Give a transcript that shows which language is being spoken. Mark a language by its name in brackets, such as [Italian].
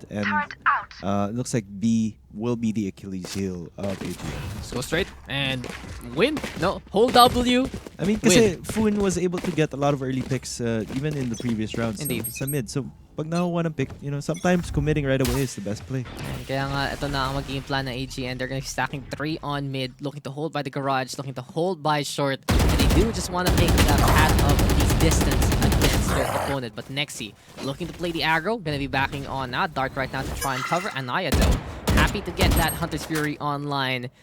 [English] And it looks like B will be the Achilles heel of AG.N. Let's go straight and win. No, hold W. I mean, kasi Foon was able to get a lot of early picks even in the previous rounds. Indeed. [Filipino] Sa mid. [English] So, [Filipino] pag nakuha ng [English] pick, sometimes committing right away is the best play. [Filipino] Kaya nga, ito na ang magiging plan ng AG.N. [English] They're going to be stacking 3 on mid, looking to hold by the garage, looking to hold by short. And they do just want to make that path of these distance against their opponent. But Nexi, looking to play the aggro, going to be backing on Dart right now to try and cover. Anaya, though, happy to get that Hunter's Fury online.